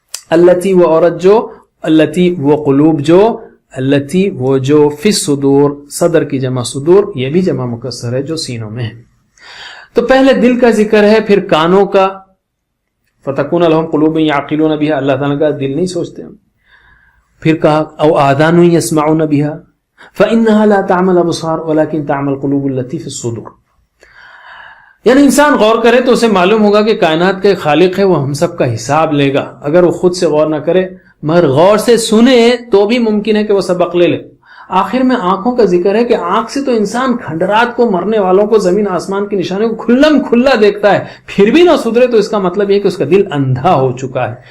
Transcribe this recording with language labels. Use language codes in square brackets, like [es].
[ur] التی، وہ عورت جو، التی، وہ قلوب جو، التی، وہ جو، فی الصدور، صدر کی جمع صدور، یہ بھی جمع مکسر ہے جو سینوں میں ہے. تو پہلے دل کا ذکر ہے، پھر کانوں کا. [ar] فتکون لہم قلوب یعقلون بہا، [ur] اللہ تعالیٰ کا دل نہیں سوچتے ہم. پھر کہا [ar] او آذان یسمعون بہا فإنها لا تعمى الابصار ولكن تعمى القلوب التي في الصدور. [ur] یعنی انسان غور کرے تو اسے معلوم ہوگا کہ کائنات کا ایک خالق ہے، وہ ہم سب کا حساب لے گا. اگر وہ خود سے غور نہ کرے مگر غور سے سنے تو بھی ممکن ہے کہ وہ سبق لے لے. آخر میں آنکھوں کا ذکر ہے کہ آنکھ سے تو انسان کھنڈرات کو، مرنے والوں کو، زمین آسمان کی نشانیوں کو کھلم کھلا دیکھتا ہے، پھر بھی نہ سدھرے تو اس کا مطلب یہ کہ اس کا دل اندھا ہو چکا ہے.